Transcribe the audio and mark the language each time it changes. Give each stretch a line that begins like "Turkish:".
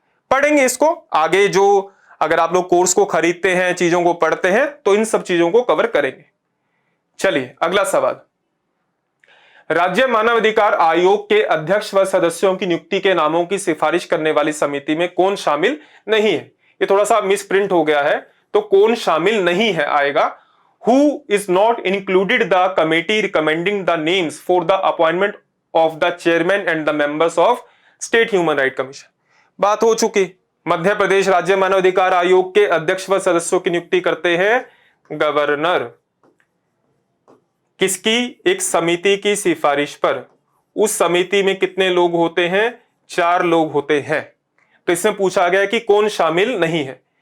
Hindi: पढ़ेंगे इसको आगे, जो अगर आप लोग कोर्स को खरीदते हैं, चीजों को पढ़ते हैं, तो इन सब चीजों को कवर करेंगे। चलिए अगला सवाल, राज्य मानवाधिकार आयोग के अध्यक्ष व सदस्यों की नियुक्ति के नामों की सिफारिश करने वाली समिति में कौन शामिल नहीं है? ये थोड़ा सा मिस प्रिंट हो गया है, तो कौन शामिल नहीं है आएगा।
English: Who is not included the committee recommending the names for the appointment of the chairman and the members of State Human Rights Commission?
Hindi: बात हो चुकी। मध्य प्रदेश राज्य मानवाधिकार आयोग के अध्यक्ष व सदस्यों की नियुक्ति करते हैं गवर्नर। किसकी? एक समिति की सिफारिश पर। उस समिति में कितने लोग होते हैं? 4 लोग होते हैं। तो इसमें पूछा गया कि कौन शामिल नहीं है।